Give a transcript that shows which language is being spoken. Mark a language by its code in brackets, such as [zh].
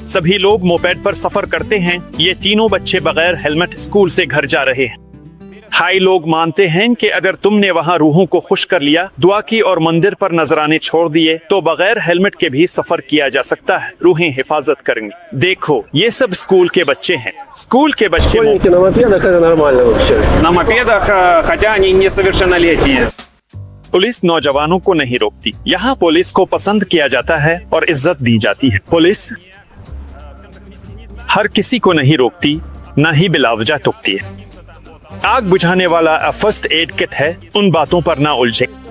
[hi] सभी लोग मोपेड पर सफर करते हैं। ये तीनों बच्चे बगैर हेलमेट स्कूल से घर जा रहे हैं। थाई लोग मानते हैं कि अगर तुमने वहाँ रूहों को खुश कर लिया, दुआ की और मंदिर पर नजराने छोड़ दिए, तो बगैर हेलमेट के भी सफर किया जा सकता है। रूहें हिफाजत करेंगी। देखो, ये सब स्कूल के बच्चे हैं। स्कूल के बच्चे [ru] На мопедах, хотя они несовершеннолетние. [hi] पुलिस नौजवानों को नहीं रोकती। यहाँ पुलिस को पसंद किया जाता है और इज्जत दी जाती है। पुलिस हर किसी को नहीं रोकती, न ही बिलावजा टोकती है। आग बुझाने वाला फर्स्ट एड किट है, उन बातों पर ना उलझे।